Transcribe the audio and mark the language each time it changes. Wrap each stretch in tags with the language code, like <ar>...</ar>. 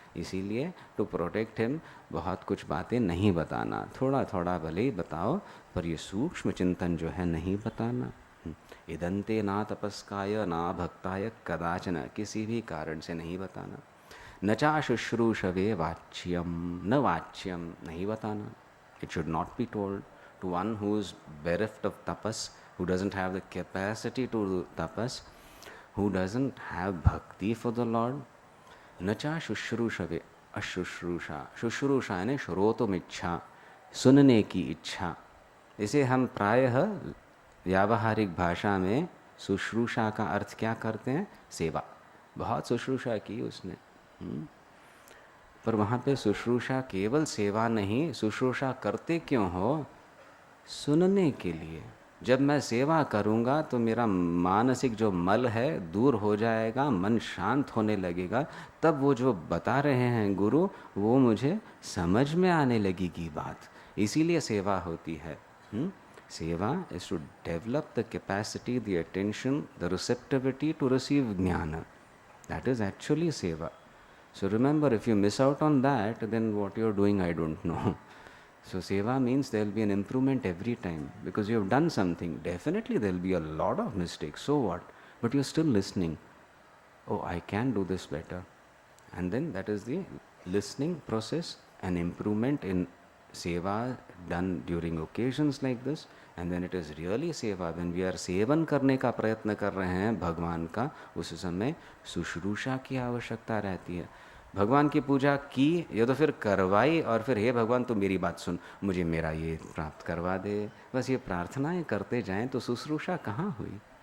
<hi>इसीलिए</hi> <en>to protect him</en> <hi>बहुत कुछ बातें नहीं बताना, थोड़ा थोड़ा भले ही बताओ, पर ये सूक्ष्म चिंतन जो है नहीं बताना।</hi> <sa>इदंते ना तपस्काय ना भक्ताय कदाचन,</sa> <hi>किसी भी कारण से नहीं बताना।</hi> <sa>न चा शुश्रूषवे वाच्यम, न वाच्यम</sa> <hi>नहीं बताना।</hi> <en>It should not be told to one who is bereft of tapas, who doesn't have the capacity to do tapas. who doesn't have bhakti for the Lord,</en> <sa>नचा शुश्रूषवे अशुश्रूषा,</sa> <hi>शुश्रूषा यानी श्रोतुम इच्छा, सुनने की इच्छा। इसे हम प्रायः व्यावहारिक भाषा में शुश्रूषा का अर्थ क्या करते हैं? सेवा। बहुत शुश्रूषा की उसने, पर वहाँ पे शुश्रूषा केवल सेवा नहीं, शुश्रूषा करते क्यों हो? सुनने के लिए। जब मैं सेवा करूँगा तो मेरा मानसिक जो मल है दूर हो जाएगा, मन शांत होने लगेगा, तब वो जो बता रहे हैं गुरु वो मुझे समझ में आने लगेगी बात। इसीलिए सेवा होती है।</hi> <en>सेवा is to develop the capacity, the attention, the receptivity to receive ज्ञान। That is actually सेवा. So remember, if you miss out on that, then what you're doing, I don't know. So seva means there will be an improvement every time because you have done something. Definitely there will be a lot of mistakes. So what? But you're still listening. Oh, I can do this better. And then that is the listening process, an improvement in seva done during occasions like this. And then it is really seva when we are</en> <hi>seven करने का प्रयत्न कर रहे हैं भगवान का, उस समय शुश्रूषा की आवश्यकता रहती है। भगवान की पूजा की, ये तो फिर करवाई और फिर हे भगवान तो मेरी बात सुन, मुझे मेरा ये प्राप्त करवा दे, बस ये प्रार्थनाएं करते जाएं, तो शुश्रूषा कहाँ हुई?</hi>